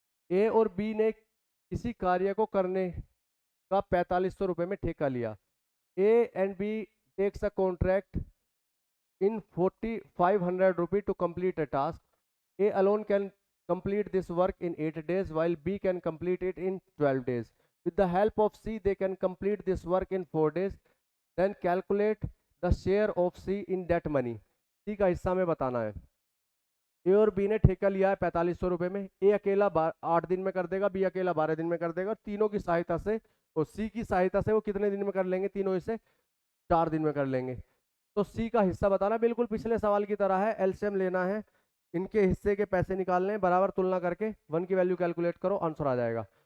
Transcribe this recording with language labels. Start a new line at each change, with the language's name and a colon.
Hindi: ए और बी ने किसी कार्य को करने का 4500 रुपए में ठेका लिया।
English: A and B takes a contract in 4500 rupees to complete a task. A alone can complete this work in 8 days while B can complete it in 12 days. With the help of C, they can complete this work in 4 days. Then calculate the share of C in that money.
Hindi: C का हिस्सा में बताना है। ए और B ने ठेका लिया है 4500 रुपए में। ए अकेला 8 दिन में कर देगा, बी अकेला 12 दिन में कर देगा। तीनों की सहायता से और सी की सहायता से वो कितने दिन में कर लेंगे, तीनों हिस्से 4 दिन में कर लेंगे। तो सी का हिस्सा बताना, बिल्कुल पिछले सवाल की तरह है, एलसीएम लेना है, इनके हिस्से के पैसे निकालने हैं, बराबर तुलना करके 1 की वैल्यू कैलकुलेट करो, आंसर आ जाएगा।